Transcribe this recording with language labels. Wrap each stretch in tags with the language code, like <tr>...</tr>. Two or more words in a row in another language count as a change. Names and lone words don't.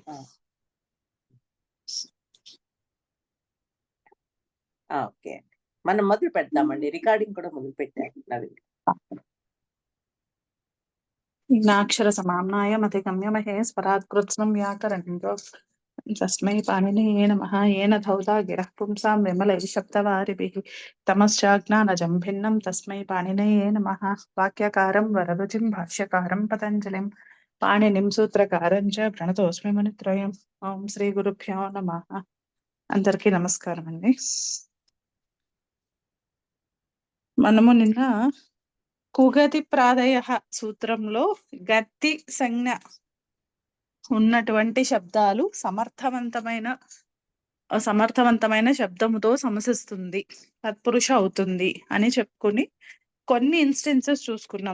<te>ఆ! ఓకే. మనం మొదలు పెడదామండి. రికార్డింగ్ కూడా మొదలుపెట్టాను నవీన్.</te> <sa>నాక్షర సమామ్నాయ మతిగమ్య మహేశ్వరాత్కృత్స్నం వ్యాకరణంతో తస్మై పాణినీయే నమః येन धौता गिरः पुंसां विमलैः तमश्चाज्ञानजं भिन्नं तस्मै पाणिनये नमः। वाक्यकारं वररुचिं भाष्यकारं पतञ्जलिं पाणिनिं सूत्रकारं च प्रणतोऽस्मि मुनित्रयम्। ఓం శ్రీ గురుభ్యో నమః.</sa> <te>అందరికీ నమస్కారం అండి. మనము నిన్న కుగతి ప్రాదయ సూత్రంలో గతి సంజ్ఞ ఉన్నటువంటి శబ్దాలు సమర్థవంతమైన శబ్దముతో సమసిస్తుంది, తత్పురుష అవుతుంది అని చెప్పుకుని కొన్ని ఇన్స్టెన్సెస్ చూసుకున్నాం.</te>